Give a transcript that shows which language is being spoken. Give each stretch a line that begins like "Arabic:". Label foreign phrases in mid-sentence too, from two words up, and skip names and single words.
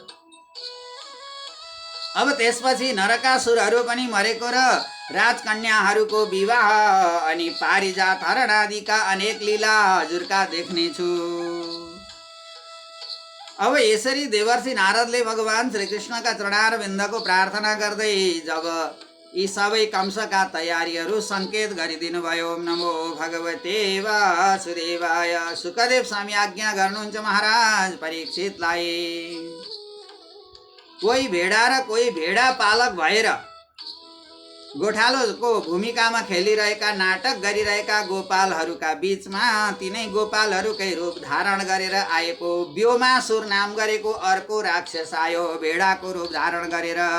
Nepali: अब त्यसपछि नरकासुरहरू पनि मरेको र राजकन्याहरूको विवाह अनि पारिजात हरण आदिका अनेक लीला हजुरका देख्नेछु। अब यसरी देवर्षि नारदले भगवान श्रीकृष्णका चरणार बिन्दको प्रार्थना गर्दै जब यी सबै कंसका तयारीहरू सङ्केत गरिदिनु भयो।
Sanskrit: ओम नमो भगवते वासुदेवाय।
Nepali: सुखदेव स्वामी आज्ञा गर्नुहुन्छ महाराज परीक्षितलाई। कोही भेडा र कोही भेडा पालक भएर गोठालोको भूमिकामा खेलिरहेका, नाटक गरिरहेका गोपालहरूका बीचमा तिनै गोपालहरूकै रूप धारण गरेर आएको व्योमासुर नाम गरेको अर्को राक्षस आयो, भेडाको रूप धारण गरेर।